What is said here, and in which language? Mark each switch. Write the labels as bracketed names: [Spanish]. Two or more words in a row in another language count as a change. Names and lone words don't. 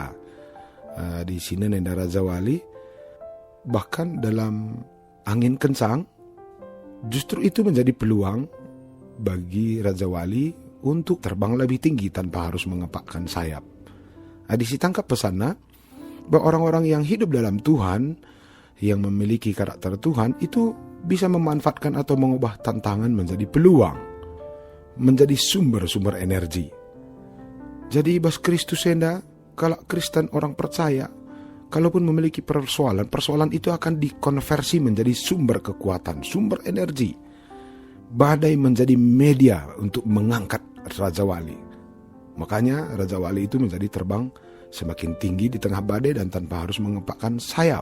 [Indonesian] Di sini nenda Raja Wali, bahkan dalam angin kencang, justru itu menjadi peluang bagi Raja Wali untuk terbang lebih tinggi tanpa harus mengepakkan sayap. Di situ tangkap pesannya bahwa orang-orang yang hidup dalam Tuhan, yang memiliki karakter Tuhan, itu bisa memanfaatkan atau mengubah tantangan menjadi peluang, menjadi sumber-sumber energi. Jadi bas Kristus enda, kalau Kristen orang percaya, kalaupun memiliki persoalan itu akan dikonversi menjadi sumber kekuatan, sumber energi. Badai menjadi media untuk mengangkat Raja Wali. Makanya Raja Wali itu menjadi terbang semakin tinggi di tengah badai dan tanpa harus mengepakkan sayap.